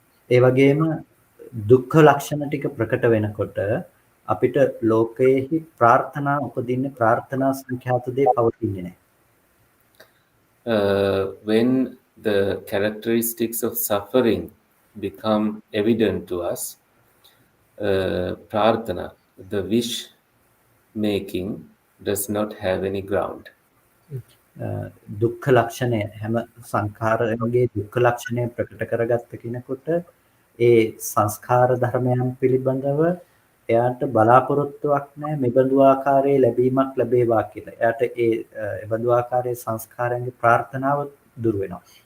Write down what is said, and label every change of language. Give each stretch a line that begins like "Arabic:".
Sinhala: ඒ වගේම දුක්ඛ ලක්ෂණ ටික ප්‍රකට වෙනකොට අපිට ලෝකයේහි ප්‍රාර්ථනා උපදින්නේ ප්‍රාර්ථනා සංඛ්‍යාත දේ පවතින්නේ නැහැ.
English: When the characteristics of suffering become evident to us, prarthana, the wish making, does not have any ground.
Sinhala: දුක්ඛ ලක්ෂණය හැම සංඛාරයේ දුක්ඛ ලක්ෂණය ප්‍රකට කරගත්ත කෙනෙකුට ඒ සංස්කාර ධර්මයන් පිළිබඳව එයාට බලාපොරොත්තුවක් නැහැ මෙබඳු ආකාරයේ ලැබීමක් ලැබේවා කියලා. එයාට එබඳු ආකාරයේ සංස්කාරයන්ගේ ප්‍රාර්ථනාව දුර වෙනවා.